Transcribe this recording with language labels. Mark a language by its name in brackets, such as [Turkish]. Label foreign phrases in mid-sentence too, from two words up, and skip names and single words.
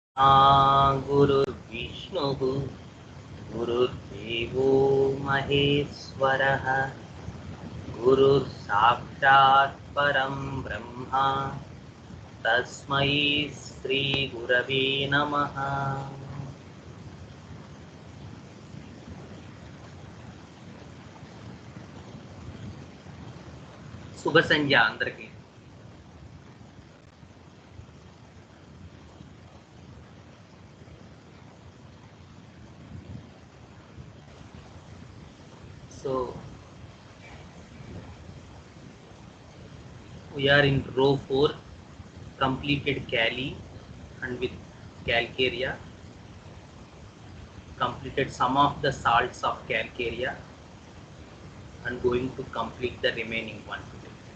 [Sanskrit] गुरुर्विष्णुः गुरुर्देवो महेश्वरः गुरुर्साक्षात् परं ब्रह्मा तस्मै श्रीगुरवे नमः। [Telugu] శుభ సంధ్య అందరికీ. [English] So we are in row 4, completed Cali and with calcarea, completed some of the salts of calcarea and going to complete the remaining one today.